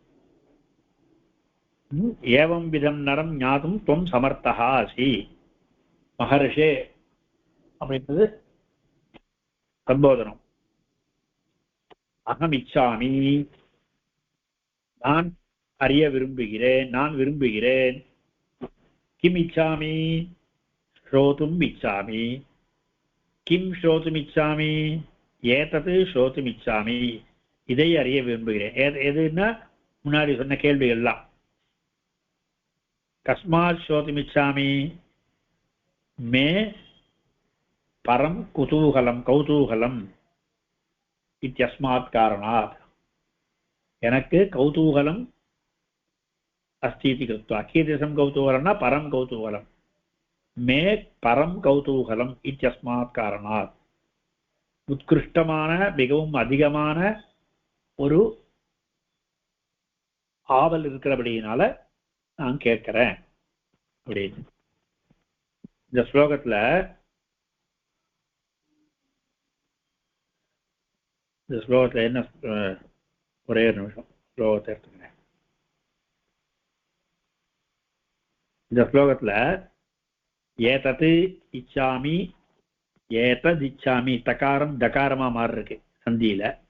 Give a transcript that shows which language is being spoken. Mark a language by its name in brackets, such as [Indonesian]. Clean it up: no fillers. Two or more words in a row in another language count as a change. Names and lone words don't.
[Sanskrit] एवं विधं नरं ज्ञातुं त्वं समर्थः असि महर्षे அப்படின்றது सम्बोधनम् अहम् इच्छामि [Tamil] நான் அறிய [Sanskrit] விரும்புகிறேன் किम् इच्छामि श्रोतुम् इच्छामि किं श्रोतुमिच्छामि एतत् श्रोतुमिच्छामि இதை [Tamil] அறிய விரும்புகிறேன் எதுன்னா முன்னாடி சொன்ன கேள்விகள்லாம் [Sanskrit] कस्मात् श्रोतुमिच्छामि मे परं कौतूहलम् इत्यस्मात् कारणात् [Tamil] எனக்கு கௌதூகலம் [Sanskrit] अस्ति इति कृत्वा कीदृशं कौतूहलं न परं कौतूहलं मे परं कौतूहलम् इत्यस्मात् कारणात् [Tamil] உத்கிருஷ்டமான மிகவும் அதிகமான ஒரு ஆவல் இருக்கிறபடியினால நான் கேட்கிறேன் அப்படின்னு இந்த ஸ்லோகத்துல என்ன ஒரே ஒரு நிமிஷம் ஸ்லோகத்தை எடுத்துக்கிறேன் இந்த ஸ்லோகத்துல [Sanskrit] एतत् इच्छामि एतत् इच्छामि [Tamil] தகாரம் தகாரமா மாறி இருக்கு சந்தியில